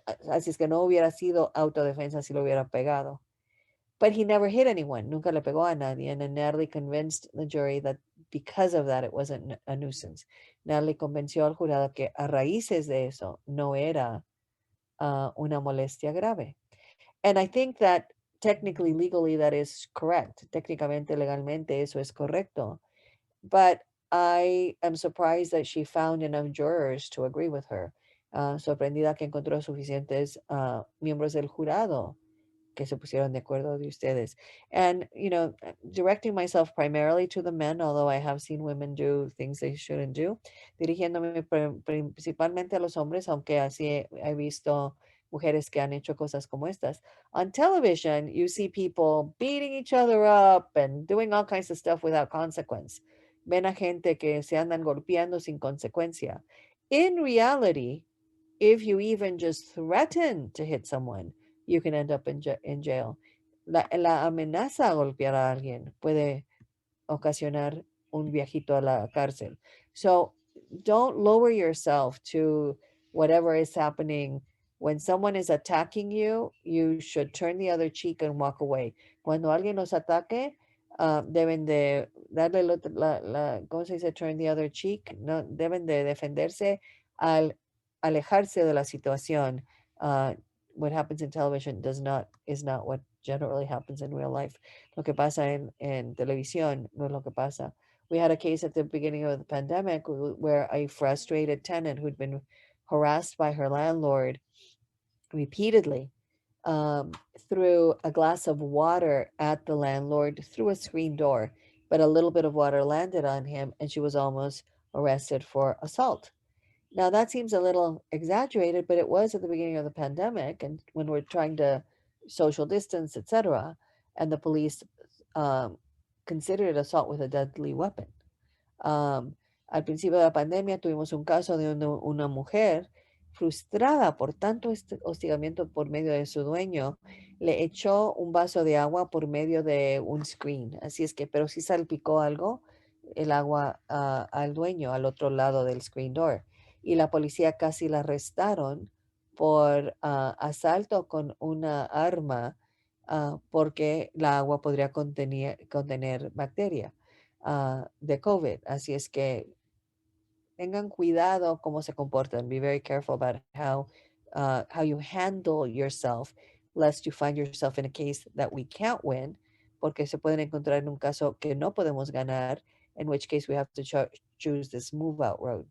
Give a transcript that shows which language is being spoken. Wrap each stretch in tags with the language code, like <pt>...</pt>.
<es>Así es que no hubiera sido autodefensa si lo hubiera pegado.</es> <en>But he never hit anyone.</en> <es>Nunca le pegó a nadie.</es> <en>And then Natalie convinced the jury that because of that, it wasn't a nuisance.</en> <es>Natalie convenció al jurado que a raíces de eso no era una molestia grave.</es> <en>And I think that technically, legally, that is correct.</en> <es>Técnicamente, legalmente, eso es correcto.</es> <en>But I am surprised that she found enough jurors to agree with her.</en> <es>Sorprendida que encontró suficientes miembros del jurado que se pusieron de acuerdo de ustedes.</es> <en>And, directing myself primarily to the men, although I have seen women do things they shouldn't do,</en> <es>dirigiéndome principalmente a los hombres, aunque así he visto mujeres que han hecho cosas como estas.</es> <en>On television, you see people beating each other up and doing all kinds of stuff without consequence.</en> <es>Ven a gente que se andan golpeando sin consecuencia.</es> <en>In reality, if you even just threaten to hit someone, you can end up in jail.</en> <es>La amenaza a golpear a alguien puede ocasionar un viajito a la cárcel.</es> <en>So don't lower yourself to whatever is happening When someone is attacking you, you should turn the other cheek and walk away.</en> <es>Cuando alguien los ataque, deben de darle ¿cómo se dice?</es> <en>Turn the other cheek.</en> <es>No, deben de defenderse al alejarse de la situación.</es> <en>Uh, what happens in television is not what generally happens in real life.</en> <es>Lo que pasa en televisión no es lo que pasa.</es> <en>We had a case at the beginning of the pandemic where a frustrated tenant who'd been harassed by her landlord repeatedly um, threw a glass of water at the landlord through a screen door, but a little bit of water landed on him and she was almost arrested for assault. Now, that seems a little exaggerated, but it was at the beginning of the pandemic and when we're trying to social distance, etc., and the police um, considered assault with a deadly weapon.</en> <es>Am, Al principio de la pandemia tuvimos un caso de una mujer frustrada por tanto hostigamiento por medio de su dueño, le echó un vaso de agua por medio de un screen. Así es que, pero sí salpicó algo, el agua al dueño al otro lado del screen door. Y la policía casi la arrestaron por asalto con una arma porque la agua podría contener bacteria de COVID. Así es que tengan cuidado cómo se comportan.</es> <en>Be very careful about how you handle yourself, lest you find yourself in a case that we can't win,</en> <es>porque se pueden encontrar en un caso que no podemos ganar,</es> <en>in which case we have to choose this move out road.</en>